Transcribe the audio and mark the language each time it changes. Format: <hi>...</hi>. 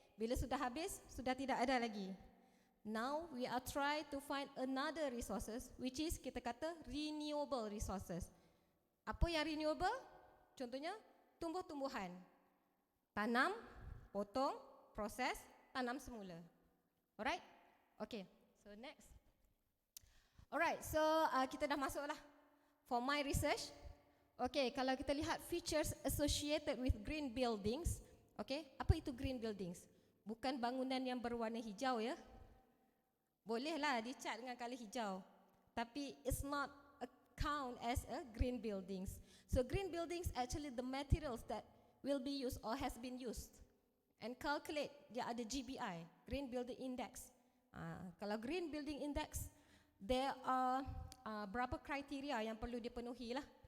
<ms>Bila sudah habis, sudah tidak ada lagi.</ms> <en>Now we are try to find another resources, which is</en> <ms>kita kata</ms> <en>renewable resources.</en> <ms>Apa yang renewable? Contohnya tumbuh-tumbuhan. Tanam, potong, proses, tanam semula.</ms> <en>Alright? Okay. So next.</en> <ms>Alright, so kita dah masuk lah.</ms> <en>For my research, okay,</en> <ms>kalau kita lihat</ms> <en>features associated with green buildings, okay,</en> <ms>apa itu</ms> <en>green buildings?</en> <ms>Bukan bangunan yang berwarna hijau ya. Bolehlah dicat dengan color hijau.</ms> <en>Tapi it's not a count as a green buildings. So green buildings actually the materials that will be used or has been used. And calculate,</en> <ms>dia ada</ms> <en>GBI, Green Building Index.</en> <ms>Kalau Green Building Index,</ms> <en>there are</en> <ms>berapa kriteria yang perlu dipenuhi lah.</ms>